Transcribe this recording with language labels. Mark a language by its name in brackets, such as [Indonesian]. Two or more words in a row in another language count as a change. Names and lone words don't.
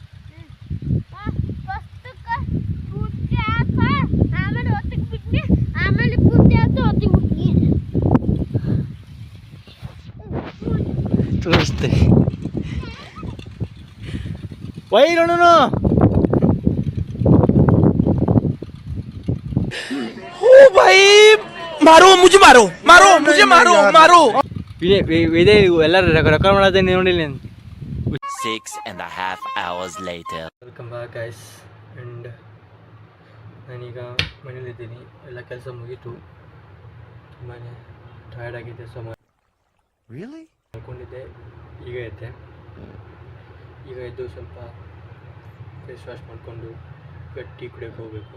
[Kannada] ಪೂರ್ತಿ ಆತ, ಆಮೇಲೆ ಹೊತ್ತಿಗೆ ಬಿಟ್ನಿ, ಆಮೇಲೆ ಪೂರ್ತಿ ಆತ ಹೊತ್ತಿಗೆ ಬಿಟ್ನಿ. ತೋರಿಸ್ತೆ ವೈ ನೋಡೋಣ. [Hindi] ओ भाई मारो मुझे, मारो मारो मुझे, मारो मारो. [Kannada] ಇದೇ ಎಲ್ಲರೂ ರೆಕಾರ್ಡ್ ಮಾಡೋದೇ ನೋಡಿಲ್ಲ. [English] 6.5 hours later. Welcome back guys. And [Kannada] ನಾನೀಗ ಮನೇಲಿದ್ದೀನಿ. ಎಲ್ಲ ಕೆಲಸ ಮುಗೀತು. ತುಂಬಾ ಟಯರ್ಡ್ ಆಗಿದೆ. ಸೊ ಮಲ್ಕೊಂಡಿದ್ದೆ, ಈಗ ಎದ್ದು ಸ್ವಲ್ಪ [English] face wash [Kannada] ಮಾಡಿಕೊಂಡು ಈಗ ಟೀ ಕುಡಿಯೋಕ್ಕೆ ಹೋಗಬೇಕು.